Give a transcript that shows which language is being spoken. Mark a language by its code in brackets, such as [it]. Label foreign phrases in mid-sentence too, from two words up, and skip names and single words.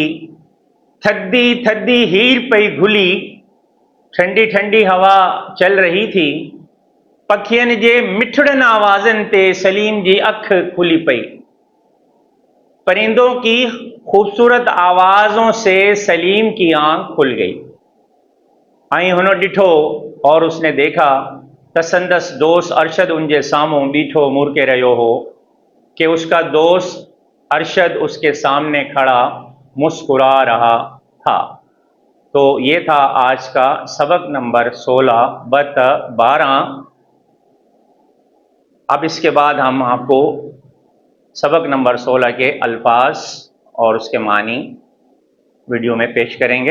[sd] थदी थदी हीर पई घुली, [ur] ٹھنڈی ٹھنڈی ہوا چل رہی تھی. [sd] पखियन जे मिठड़न आवाज़न ते सलीम जी अख खुली पई। [ur] پرندوں کی خوبصورت آوازوں سے سلیم کی آنکھ کھل گئی. [sd] ऐं हुन ॾिठो [ur] اور اس نے دیکھا [sd] त संदस दोस्त अरशद उनके साम्हूं बीठो मुरके रहियो हो [ur] کہ اس کا دوست ارشد اس کے سامنے کھڑا مسکرا رہا تھا. تو یہ تھا آج کا سبق نمبر 16 بٹہ 12. اب اس کے بعد ہم آپ کو سبق نمبر 16 کے الفاظ اور اس کے معنی ویڈیو میں پیش کریں گے.